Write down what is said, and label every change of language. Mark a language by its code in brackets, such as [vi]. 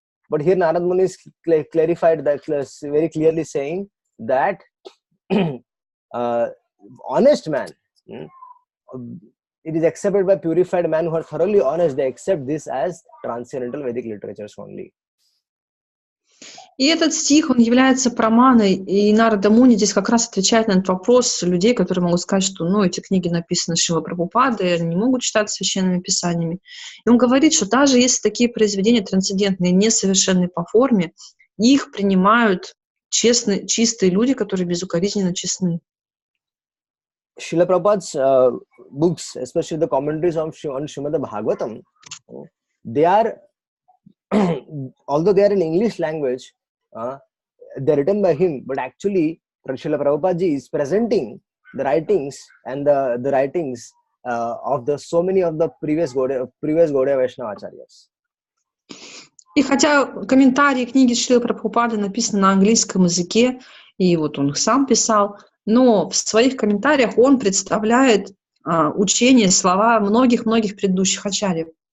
[en] But here Narad Muni is clarified that very clearly, saying that honest man, it is accepted by purified men who are thoroughly honest. They accept this as transcendental Vedic literatures only. [ru] И этот стих, он является праманой, и Нарада Муни здесь как раз отвечает на этот вопрос людей, которые могут сказать, что эти книги написаны Шрилой Прабхупадой, они не могут считаться священными писаниями. И он говорит, что даже если такие произведения трансцендентные, несовершенны по форме, их принимают чистые люди, которые безукоризненно честны. [en] Srila Prabhupada's books, especially the commentaries on Srimad Bhagavatam, they are, although they are in English language, they are written by him, but actually Srila Prabhupada ji is presenting the writings and the writings of so many of the previous Gaudiya Vaishnava acharyas. [ru] И хотя комментарии книги Шрилы Прабхупады написаны на английском языке, и он их сам писал, но в своих комментариях он представляет учение, слова многих-многих предыдущих ачарьев.